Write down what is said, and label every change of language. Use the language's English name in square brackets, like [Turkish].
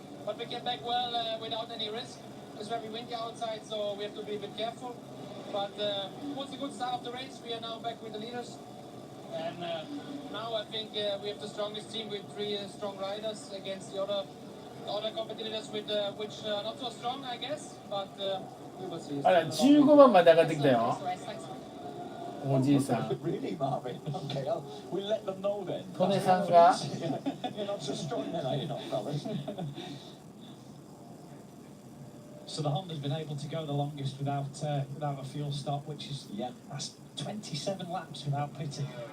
[English] But we came back well without any risk. It's very windy outside, so we have to be a bit careful. But it was a good start of the race. We are now back with the leaders. And now I think we have the strongest team with 3 strong riders against the other competitors with which not so strong, I guess. But we will see. [Japanese] あら15番まで上がってきたよ。おじいさん。 [English] Really, Marvin? Okay, we'll let them know then. [Japanese] トネさんが [English] You're not so strong then, are you not, fellas? So the Honda's been able to go the longest without a fuel stop, which is that's 27 laps without pitting.